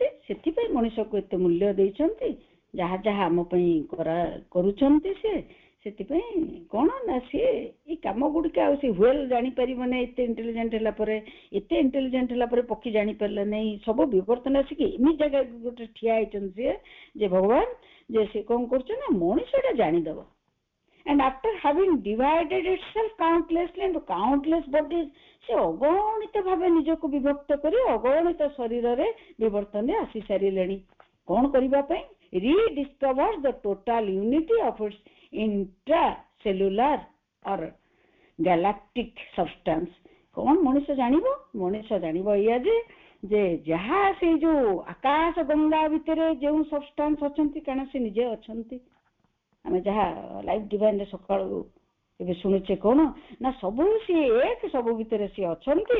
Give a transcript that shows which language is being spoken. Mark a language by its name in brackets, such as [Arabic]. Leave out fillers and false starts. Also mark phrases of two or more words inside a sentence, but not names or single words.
[Odia] ସେଥିପାଇଁ ମଣିଷକୁ ଏତେ ମୂଲ୍ୟ ଦେଇଛନ୍ତି, ଯାହା ଯାହା ଆମ ପାଇଁ କରୁଛନ୍ତି ସେ। ସେଥିପାଇଁ କଣ ନା ସିଏ ଏଇ କାମ ଗୁଡ଼ିକ ଆଉ ସେ ହୁଏଲ ଜାଣିପାରିବ ନାହିଁ। ଏତେ ଇଣ୍ଟେଲିଜେଣ୍ଟ ହେଲା ପରେ, ଏତେ ଇଣ୍ଟେଲିଜେଣ୍ଟ ହେଲା ପରେ ପକ୍ଷୀ ଜାଣିପାରିଲା ନାହିଁ। ସବୁ ବିବର୍ତ୍ତନ ଆସିକି ଏମିତି ଜାଗା ଗୋଟେ ଠିଆ ହେଇଛନ୍ତି ସିଏ ଯେ ଭଗବାନ ଯେ ସେ କଣ କରୁଛନ୍ତି ନା ମଣିଷଟା ଜାଣିଦବ। [English] And after having divided itself countlessly into countless bodies, [Odia] ସେ ଅଗଣିତ ଭାବେ ନିଜକୁ ବିଭକ୍ତ କରି ଅଗଣିତ ଶରୀରରେ ବିବର୍ତ୍ତନରେ ଆସି ସାରିଲେଣି। କଣ କରିବା ପାଇଁ? [English] rediscover the total unity of its intracellular or galactic substance। [Odia] କଣ ମଣିଷ ଜାଣିବ? ମଣିଷ ଜାଣିବ ଏଇଆ ଯେ ଯାହା ସେଇ ଯୋଉ ଆକାଶ ଗଙ୍ଗା ଭିତରେ ଯେଉଁ ସବଷ୍ଟାନ୍ସ ଅଛନ୍ତି, କାରଣ ସେ ନିଜେ ଅଛନ୍ତି। ଆମେ ଯାହା ଲାଇଫ ଡିଭାଇନରେ ସକାଳୁ ଏବେ ଶୁଣୁଛେ କଣ ନା ସବୁ ସିଏ ଏକ, ସବୁ ଭିତରେ ସିଏ ଅଛନ୍ତି।